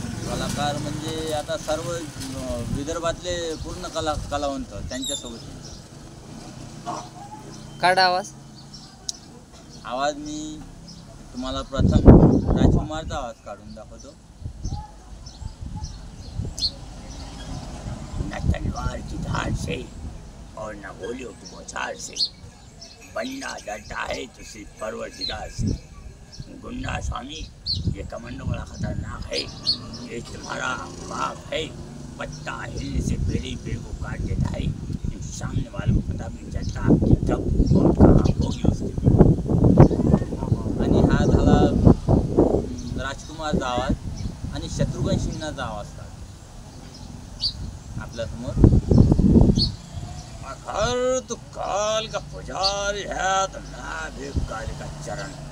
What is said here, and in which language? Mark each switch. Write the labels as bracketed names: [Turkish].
[Marathi] कलाकार म्हणजे आता सर्व विदर्भातले पूर्ण कलावंत त्यांच्यासोबत हिंडतो. काढा आवाज मी तुम्हाला प्रथम राजकुमारचा आवाज काढून दाखवतो. [Hindi] न तलवार की धार से और न गोलियों की बौछार से, बंदा डरता है तो सिर्फ परवरदिगार से. गुंडा स्वामी, ये कमांडो बड़ा खतरनाक है, ये तुम्हारा बाप है, पत्ता हिलने से पहले ही पेड़ को काट देता है. सामने वालों को पता भी चलता कि कब और कहाँ होगी उसकी. [Marathi] आणि हा झाला राजकुमारचा आवाज. आणि शत्रुघ्न सिन्हाचा आवाज काढतो आपल्यासमोर. [Hindi] हर तो काल का पुजारी है तो ना भी काल का चरण.